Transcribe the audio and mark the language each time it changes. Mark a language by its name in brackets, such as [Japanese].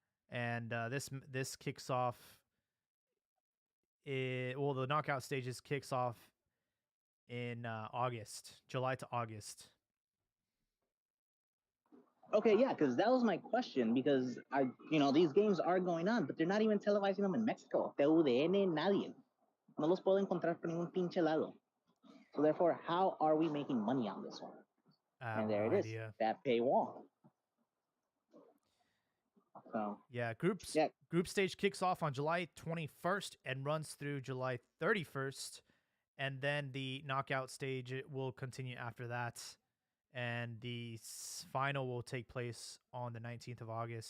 [English] And this kicks off. The knockout stages kicks off in August, July to August. Okay, yeah, because that was my question. Because these games are going on, but they're not even televising them in Mexico. [Spanish] TUDN, nadie. No los puedo encontrar por ningún pinche lado. [English] So therefore, how are we making money on this one? And there it is, that paywall. So group stage kicks off on July 21st and runs through July 31st, and then the knockout stage will continue after that, and the final will take place on the 19th of August.